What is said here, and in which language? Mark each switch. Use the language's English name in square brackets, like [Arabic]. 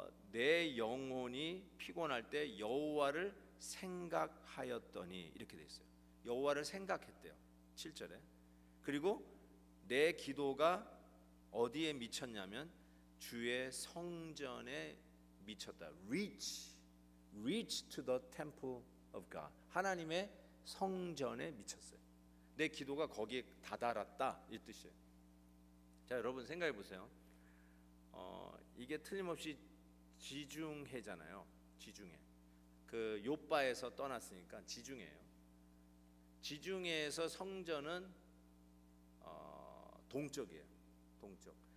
[Korean] 내 영혼이 피곤할 때 여호와를 생각하였더니 이렇게 돼 있어요. 여호와를 생각했대요. 7절에. 그리고 내 기도가 어디에 미쳤냐면 주의 성전에 미쳤다. [English] Reach to the temple of God. [Korean] 하나님의 성전에 미쳤어요. 내 기도가 거기에 다다랐다 이 뜻이에요. 자, 여러분 생각해 보세요. 이게 틀림없이 지중해잖아요. 지중해. 그 욥바에서 떠났으니까 지중해예요. 지중해에서 성전은 동쪽이에요. 동쪽.